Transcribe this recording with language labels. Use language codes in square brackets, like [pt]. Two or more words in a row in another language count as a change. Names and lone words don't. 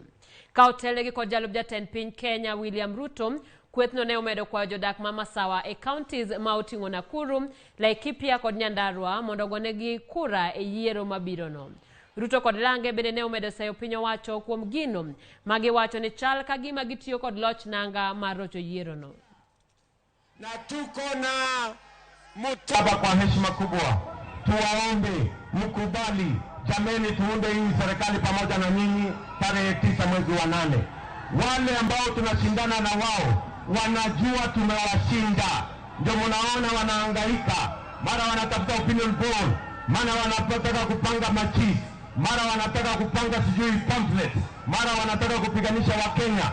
[luo] Ka otelegi kod jalup jatend piny Kenya William Ruto, kwethno ne omedo kwayo jodak ma Masawa e counties ma oting'o Nakuru, Laikipia kod Nyandarua mondo ogonegi kura e yiero mabirono. Ruto kod Lange bende ne omedo sayo piny owacho kuom gino magiwacho ni chal ka gima gitiyo kod loch nanga mar rocho yierono. [sw] Na tuko na mutaba kwa heshima kubwa, tuwaombe mkubali, jameni, tuunde hii serikali pamoja na nyinyi tarehe 9 mwezi wa 8. Wale ambao tunashindana na wao wanajua tumewashinda, ndio mnaona wanahangaika, mara wanatafuta [en] opinion poll, [sw] mara wanataka kupanga machi, mara wanataka kupanga sijui pamphlet, mara wanataka kupiganisha Wakenya.